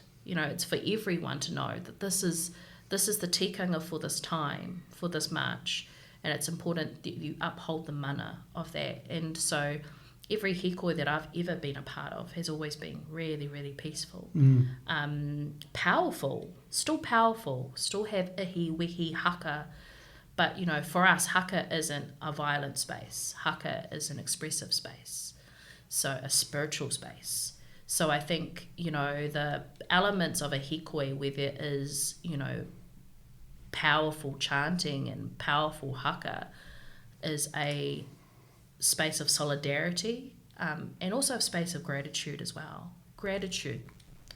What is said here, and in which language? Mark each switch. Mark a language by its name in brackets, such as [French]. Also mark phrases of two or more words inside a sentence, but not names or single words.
[English] It's for everyone to know that this is the tikanga for this time, for this march, and it's important that you uphold the mana of that. And so every hīkoi that I've ever been a part of has always been really, really peaceful. Powerful, still have [Māori] ihi, wehi, haka, [English] but for us, haka isn't a violent space. Haka is an expressive space, so a spiritual space. So I think, the elements of a hīkoi where there is, powerful chanting and powerful haka is a space of solidarity and also a space of gratitude as well.